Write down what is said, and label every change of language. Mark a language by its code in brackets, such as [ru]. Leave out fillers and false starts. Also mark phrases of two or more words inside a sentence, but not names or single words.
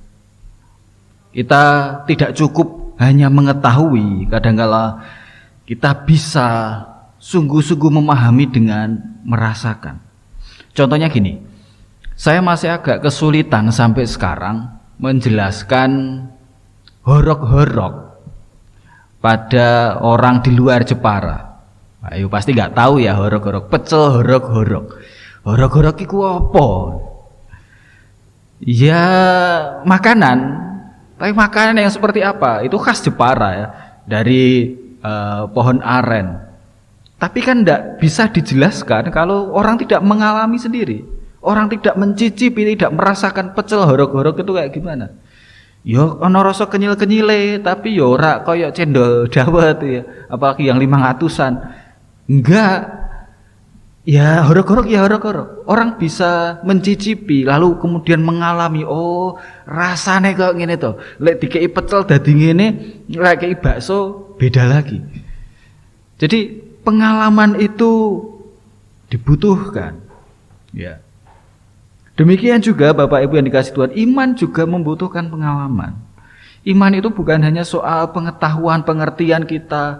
[id] Kita tidak cukup hanya mengetahui, kadang-kala kita bisa sungguh-sungguh memahami dengan merasakan. Contohnya gini, saya masih agak kesulitan sampai sekarang menjelaskan horok-horok pada orang di luar Jepara. Ayo pasti nggak tahu ya horok-horok, pecel horok-horok. Horok-horok itu apa? Ya makanan. Tapi makanan yang seperti apa? Itu khas Jepara ya, dari pohon aren. Tapi kan tidak bisa dijelaskan kalau orang tidak mengalami sendiri. Orang tidak mencicipi, tidak merasakan pecel horok-horok itu kayak gimana. [jv] Yo ono rasa kenyil-kenyile, tapi yo ora koyo cendol dawet ya, [id] apalagi yang 500-an. Enggak. Ya horok-horok ya horok-horok. Orang bisa mencicipi lalu kemudian mengalami, [jv] oh rasane kok ngene to. Lek dikei pecel dadi ngene, lek dikei bakso beda lagi. [id] Jadi pengalaman itu dibutuhkan. Ya. Demikian juga Bapak Ibu yang dikasihi Tuhan, iman juga membutuhkan pengalaman. Iman itu bukan hanya soal pengetahuan, pengertian kita.